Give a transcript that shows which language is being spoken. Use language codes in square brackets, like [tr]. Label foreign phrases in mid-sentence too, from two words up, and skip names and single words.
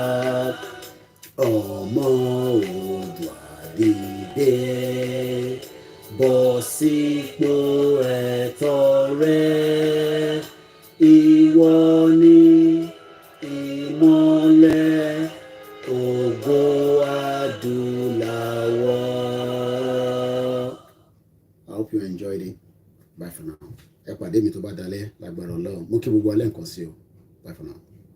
[yo] Ọmọ Oòduà dìde, bọ́ sípò ẹ̀tọ́ rẹ. Ìwọ ni ìmọ́lẹ̀ ògo adúláwọ̀. [en] I hope you enjoyed it. Bye for now. [yo] Ẹ pàdé mi tó bá dalẹ̀ lágbára Ọlọ́run. Mo kí gbogbo alẹ́ nǹkan sí o. [en] Bye for now.